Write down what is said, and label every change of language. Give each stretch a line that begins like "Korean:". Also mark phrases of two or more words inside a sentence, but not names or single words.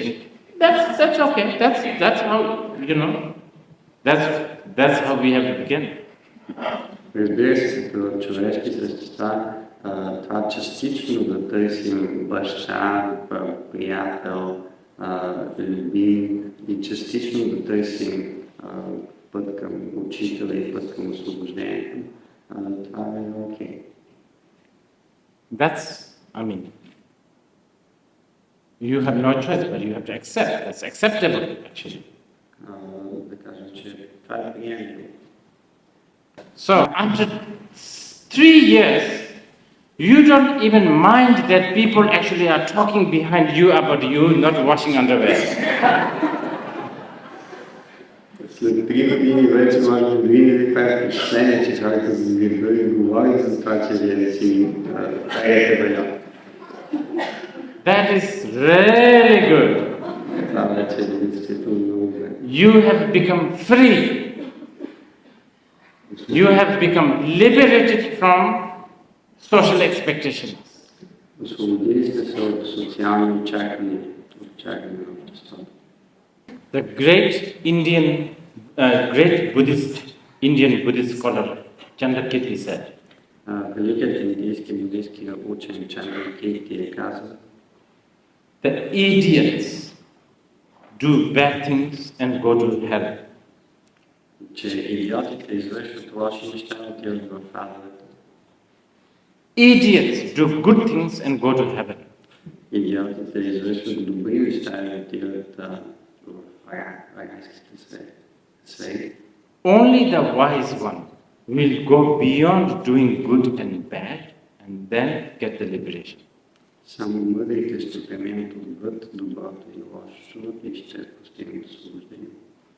English: That's okay. That's how that's how we have to begin.
Bulgarian: Разбира се, като човешки същества, това частично да търсим баща, приятел, любим и частично да търсим път към учителя и път към освобождението, това е окей.
English: You have no choice, but you have to accept. That's acceptable, actually.
Bulgarian: Да кажем, че това е приемливо.
English: So, after 3 years, you don't even mind that people actually are talking behind you about you not washing underwear.
Bulgarian: След 3 години вече може да видите това е впечатление, че хората ви говори за това, че вие си таете бельо.
English: That is really good.
Bulgarian: Това вече е действително много добре.
English: You have become free. You have become liberated from social expectations.
Bulgarian: Освободили сте се от социални очаквания на обществото.
English: The great Indian Buddhist scholar Chandrakirti said,
Bulgarian: великият индийски буддийски учен Чандракирти е казал,
English: the idiots do bad things and go to hell.
Bulgarian: че идиотите извършват лоши неща и отиват в адовете.
English: Idiots do good things and go to heaven.
Bulgarian: Идиотите извършват добри неща и отиват в райските сфери.
English: Only the wise one will go beyond doing good and bad and then get the liberation.
Bulgarian: Само мъдрите ще преминат отвъд доброто и лошото и ще постигнат освобождение.